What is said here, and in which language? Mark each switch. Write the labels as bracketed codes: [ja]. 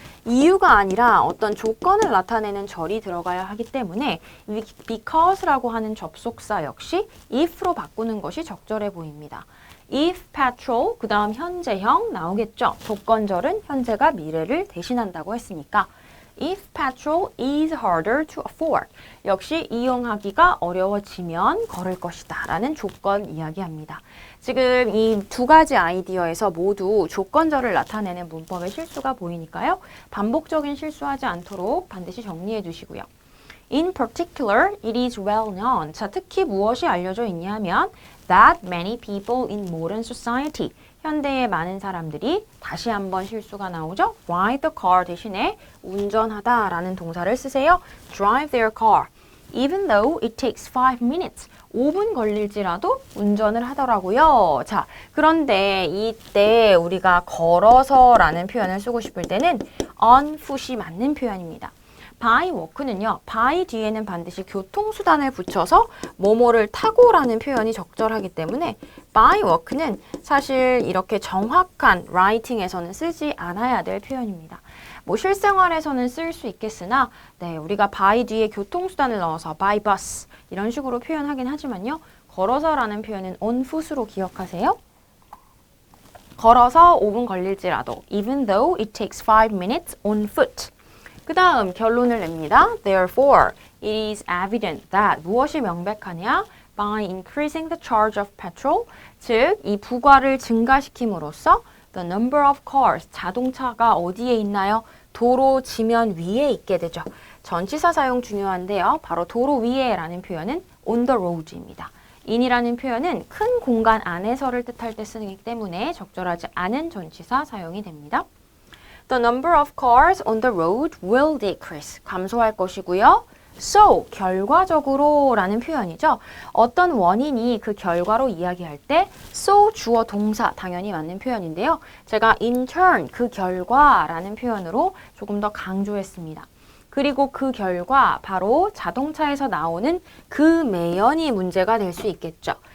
[ko] 이유가 아니라 어떤 조건을 나타내는 절이 들어가야 하기 때문에 because라고 하는 접속사 역시 if로 바꾸는 것이 적절해 보입니다. If petrol, 그 다음 현재형 나오겠죠. 조건절은 현재가 미래를 대신한다고 했으니까 [en] If petrol is harder to afford. [ko] 역시 이용하기가 어려워지면 걸을 것이다 라는 조건 이야기합니다. 지금 이 두 가지 아이디어에서 모두 조건절을 나타내는 문법의 실수가 보이니까요. 반복적인 실수하지 않도록 반드시 정리해 두시고요. [en] In particular, it is well known. [ko] 자, 특히 무엇이 알려져 있냐 하면 [en] that many people in modern society. [ko] 현대의 많은 사람들이 다시 한번 실수가 나오죠. Ride the car 대신에 운전하다 라는 동사를 쓰세요. [en] Drive their car. Even though it takes 5 minutes. [ko] 5분 걸릴지라도 운전을 하더라고요. 자, 그런데 이때 우리가 걸어서 라는 표현을 쓰고 싶을 때는 [en] on foot [ko] 이 맞는 표현입니다. by walk는요. by 뒤에는 반드시 교통수단을 붙여서 뭐뭐를 타고라는 표현이 적절하기 때문에 by walk는 사실 이렇게 정확한 라이팅에서는 쓰지 않아야 될 표현입니다. 뭐 실생활에서는 쓸 수 있겠으나 우리가 by 뒤에 교통수단을 넣어서 by bus 이런 식으로 표현하긴 하지만요. 걸어서라는 표현은 on foot으로 기억하세요. 걸어서 5분 걸릴지라도 [en] even though it takes 5 minutes on foot. [ko] 그 다음 결론을 냅니다. [en] Therefore, it is evident that [ko] 무엇이 명백하냐? [en] By increasing the charge of petrol, [ko] 즉 이 부가를 증가시킴으로써 [en] the number of cars, [ko] 자동차가 어디에 있나요? 도로 지면 위에 있게 되죠. 전치사 사용 중요한데요. 바로 도로 위에라는 표현은 [en] on the road [ko] 입니다. in이라는 표현은 큰 공간 안에서를 뜻할 때 쓰기 때문에 적절하지 않은 전치사 사용이 됩니다. [en] The number of cars on the road will decrease. [ko] 감소할 것이고요. So, 결과적으로 라는 표현이죠. 어떤 원인이 그 결과로 이야기할 때 so 주어 동사 당연히 맞는 표현인데요. 제가 [en] in turn [ko] 그 결과라는 표현으로 조금 더 강조했습니다. 그리고 그 결과 바로 자동차에서 나오는 그 매연이 문제가 될 수 있겠죠.